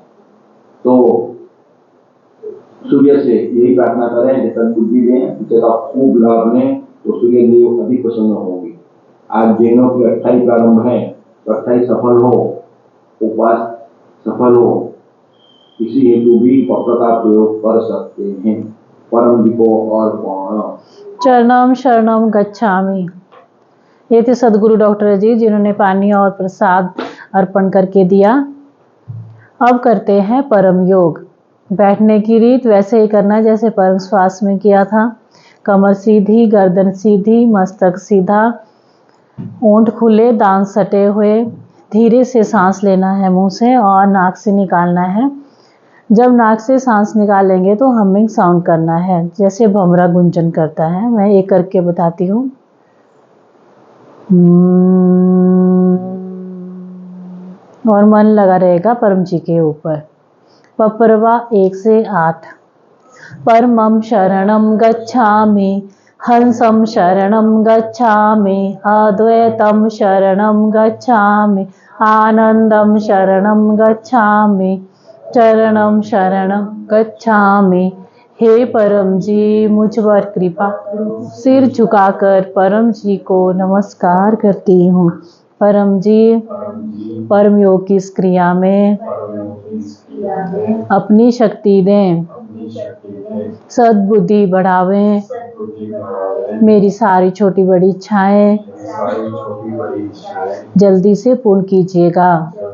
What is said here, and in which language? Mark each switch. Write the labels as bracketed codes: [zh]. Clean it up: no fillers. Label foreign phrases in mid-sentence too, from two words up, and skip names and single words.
[hi] तो सूर्य से यही प्रार्थना करें कि सद्बुद्धि दें, उसे का खूब लाभ लें, तो सूर्य देव अधिक प्रसन्न होंगे। आज जैनों की 28 प्रारंभ है, तो 28 सफल हो, उपवास सफल हो, इसी हेतु भी पत्र का प्रयोग कर सकते हैं। परम जी को और [pi] चरणम शरणम गच्छामि। [hi] ये थे सदगुरु डॉक्टर जी, जिन्होंने पानी और प्रसाद अर्पण करके दिया। अब करते हैं परम योग। बैठने की रीत वैसे ही करना जैसे परम श्वास में किया था। कमर सीधी, गर्दन सीधी, मस्तक सीधा, ओंठ खुले, दांत सटे हुए। धीरे से सांस लेना है मुंह से और नाक से निकालना है। जब नाक से सांस निकालेंगे तो हमिंग साउंड करना है, जैसे भंवरा गुंजन करता है। मैं एक करके बताती हूँ। और मन लगा रहेगा परम जी के ऊपर। पपरवा 1 से 8। [pi] परमं शरणं गच्छामि, हंसं शरणं गच्छामि, अद्वैतं शरणं गच्छामि, आनंदं शरणं गच्छामि, चरणं शरणं गच्छामि। [hi] हे परम जी, मुझ पर कृपा करो। सिर झुकाकर परम जी को नमस्कार करती हूँ। परम जी, परम योग की इस क्रिया में अपनी शक्ति दें, सद्बुद्धि बढ़ावें, मेरी सारी छोटी बड़ी इच्छाएं जल्दी से पूर्ण कीजिएगा।